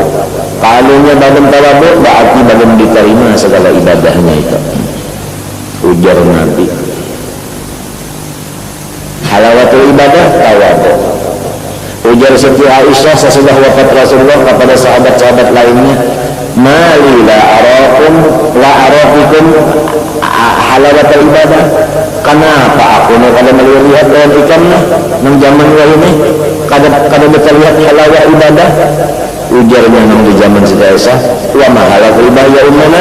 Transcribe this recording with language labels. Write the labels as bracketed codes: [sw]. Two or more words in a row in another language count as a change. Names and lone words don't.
[bjn] Kalaunya badan tawadhu, berarti badan diterima segala ibadahnya itu. Ujar Nabi, [ar] حلاوة العبادة التواضع. [id] Ujar Siti Aisyah sesudah wafat Rasulullah kepada sahabat-sahabat lainnya, [ar] "ما لي لا أرى فيكم حلاوة العبادة." [bjn] Kenapa aku kalau melihat dan ikannya nang zaman ini kada terlihat halawat ibadah? Ujarnya nang di zaman Siti Aisyah, [ar] "وما حلاوة العبادة يا أمنا?"